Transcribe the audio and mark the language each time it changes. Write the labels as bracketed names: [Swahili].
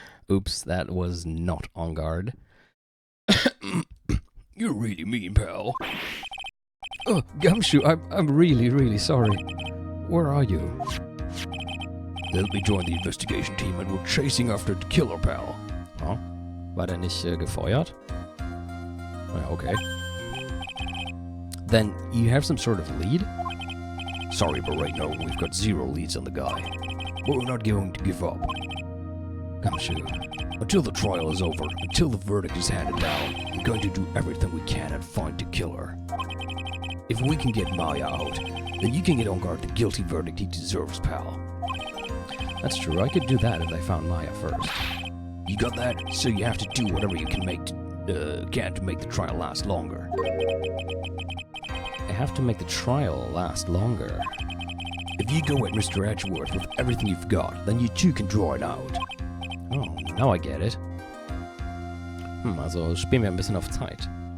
[English] Oops, that was not on guard. You're really mean, pal. Oh, Gumshoe, I'm really sorry. Where are you? Let me join the investigation team and we're chasing after the killer, pal. [German] Oh, war der nicht gefeuert? Ja, okay. [English] Then you have some sort of lead? Sorry, but right now we've got 0 leads on the guy. But we're not going to give up. Gumshoe, until the trial is over, until the verdict is handed down, we're going to do everything we can and find the killer. If we can get Maya out, then you can get on guard the guilty verdict he deserves, pal. That's true, I could do that if I found Maya first. You got that? So you have to do whatever you can to make the trial last longer. I have to make the trial last longer. If you go at Mr. Edgeworth with everything you've got, then you too can draw it out. Oh, now I get it. [German] Also spielen wir ein bisschen auf Zeit.